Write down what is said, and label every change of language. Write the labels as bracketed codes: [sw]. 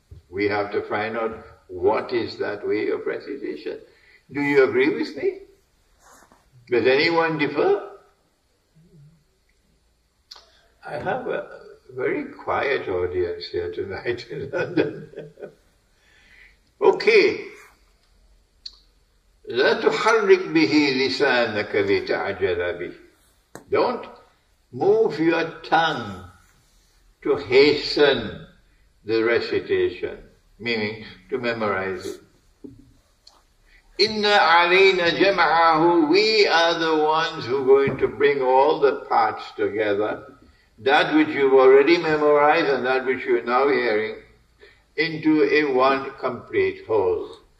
[en] We have to find out what is that way of recitation. Do you agree with me? Does anyone differ? I have a very quiet audience here tonight in London. Okay. [ar] لا تحرك به لسانك لتعجل به. [en] Don't move your tongue to hasten the recitation, meaning to memorize it. [ar] Inna alayna jama'ahu, [en] we are the ones who are going to bring all the parts together, that which you've already memorized and that which you're now hearing, into a one complete whole.